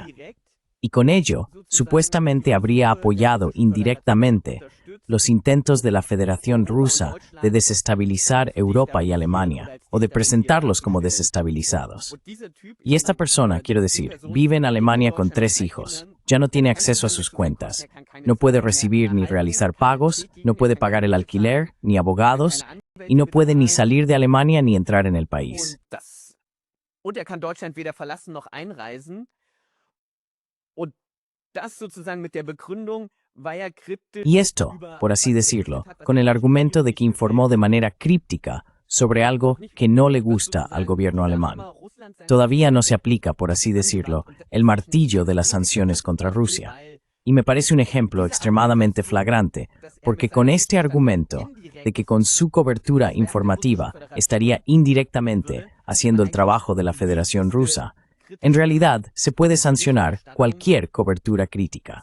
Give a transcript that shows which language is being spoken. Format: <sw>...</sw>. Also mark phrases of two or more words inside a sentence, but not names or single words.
<es>Y con ello, supuestamente habría apoyado indirectamente los intentos de la Federación Rusa de desestabilizar Europa y Alemania, o de presentarlos como desestabilizados. Y esta persona, quiero decir, vive en Alemania con 3 hijos, ya no tiene acceso a sus cuentas. No puede recibir ni realizar pagos, no puede pagar el alquiler, ni abogados, y no puede ni salir de Alemania ni entrar en el país.</es> <de>Und er kann Deutschland weder verlassen noch einreisen. Und das sozusagen mit der Begründung, weil er kryptisch</de> <es>Y esto, por así decirlo, con el argumento de que informó de manera críptica sobre algo que no le gusta al gobierno alemán. Todavía no se aplica, por así decirlo, el martillo de las sanciones contra Rusia. Y me parece un ejemplo extremadamente flagrante, porque con este argumento de que con su cobertura informativa estaría indirectamente haciendo el trabajo de la Federación Rusa, en realidad se puede sancionar cualquier cobertura crítica.</es>